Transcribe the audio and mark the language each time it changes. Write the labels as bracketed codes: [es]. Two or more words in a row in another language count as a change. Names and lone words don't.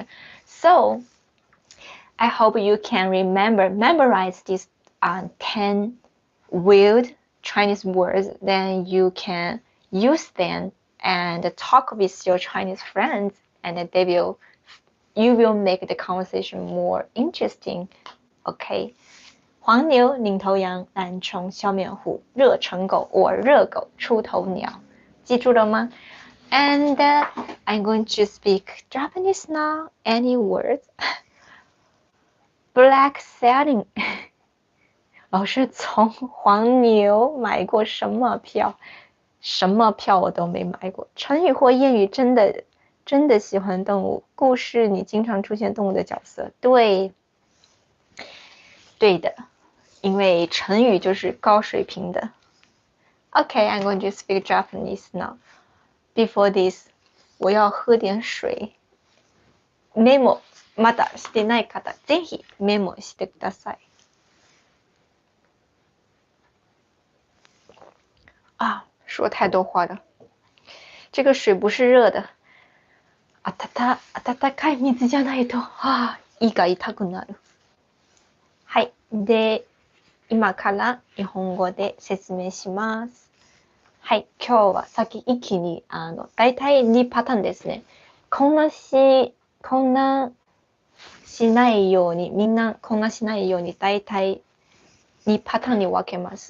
[en] So I hope you can memorize these 10 weird Chinese words. Then you can use them and talk with your Chinese friends, and you will make the conversation more interesting. Okay. [zh] 黄牛、领头羊、懒虫、笑面虎、热成狗 or 热狗、出头鸟，记住了吗？ [en] And I'm going to speak Japanese now. Any words? Black sailing. [zh] 老师从黄牛买过什么票？什么票我都没买过。成语或谚语真的喜欢动物。故事你经常出现动物的角色。对的，因为成语就是高水平的。 [en] Okay, I'm going to speak Japanese now. Before this, [zh] 我要喝点水。 [ja] メモまだしてない方、ぜひメモしてください。 [zh] 说太多话了。这个水不是热的。 [ja] 温かい水じゃないと、胃が痛くなる。はい。で、今から日本語で説明します。はい。今日は先一気に、大体2パターンですね。混乱しないように、みんな混乱しないように、大体2パターンに分けます。